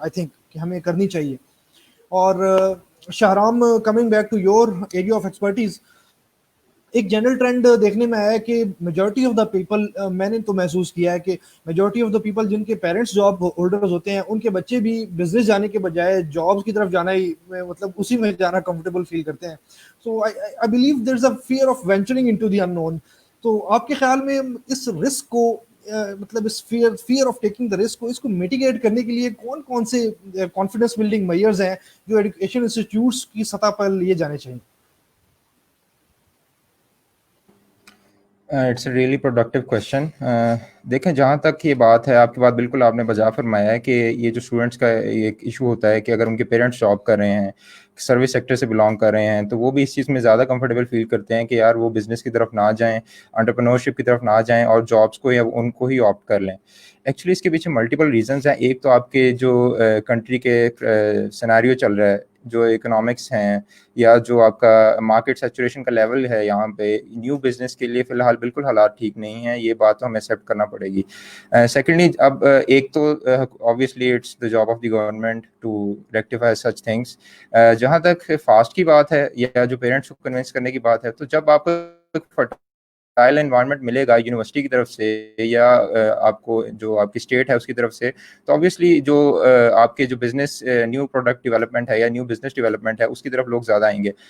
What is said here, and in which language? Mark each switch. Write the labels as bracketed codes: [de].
[en] I think [ur] کہ ہمیں کرنی چاہیے. اور شاہرام، [en] coming back to your area of expertise, [ur] ایک جنرل ٹرینڈ دیکھنے میں آیا کہ میجورٹی آف دا پیپل، میں نے تو محسوس کیا ہے کہ میجورٹی آف دا پیپل جن کے پیرنٹس جاب ہولڈرز ہوتے ہیں، ان کے بچے بھی بزنس جانے کے بجائے جابس کی طرف جانا ہی، مطلب اسی میں جانا کمفرٹیبل فیل کرتے ہیں. [en] So I believe there is a fear of venturing into the unknown. [ur] تو آپ کے خیال میں اس رسک کو، مطلب اس fear of taking the risk کو، اس کو میٹیگیٹ کرنے کے لیے کون سے کانفیڈنس بلڈنگ میئرز ہیں جو ایجوکیشن انسٹیٹیوٹس کی سطح پر لیے جانے چاہیے؟ [en] It's a really productive question. [ur] دیکھیں، جہاں تک یہ بات ہے، آپ کی بات بالکل آپ نے بجا فرمایا ہے کہ یہ جو اسٹوڈنٹس کا ایک ایشو ہوتا ہے کہ اگر ان کے پیرنٹس جاب کر رہے ہیں، سروس سیکٹر سے بلانگ کر رہے ہیں، تو وہ بھی اس چیز میں زیادہ کمفرٹیبل فیل کرتے ہیں کہ یار وہ بزنس کی طرف نہ جائیں، انٹرپرینورشپ کی طرف نہ جائیں اور جابس کو یا ان کو ہی آپٹ کر لیں. ایکچولی اس کے پیچھے ملٹیپل ریزنس ہیں. ایک تو آپ کے جو کنٹری کے سیناریو چل رہا ہے، جو اکنامکس ہیں، یا جو آپ کا مارکیٹ سیچوریشن کا لیول ہے، یہاں پہ نیو بزنس کے لیے فی الحال بالکل حالات ٹھیک نہیں ہیں. یہ بات تو ہمیں ایکسیپٹ کرنا پڑے گی. سیکنڈلی، اب ایک تو [en] obviously it's the job of the government to rectify such things. [ur] جہاں تک فاسٹ کی بات ہے یا جو پیرنٹس کو کنونس کرنے کی بات ہے، تو جب آپ فرٹائل انوائرمنٹ ملے گا یونیورسٹی کی طرف سے یا آپ کو جو آپ کی اسٹیٹ ہے اس کی طرف سے، تو obviously جو آپ کے جو بزنس نیو پروڈکٹ ڈیولپمنٹ ہے یا نیو بزنس ڈیولپمنٹ ہے، اس کی طرف لوگ زیادہ آئیں گے.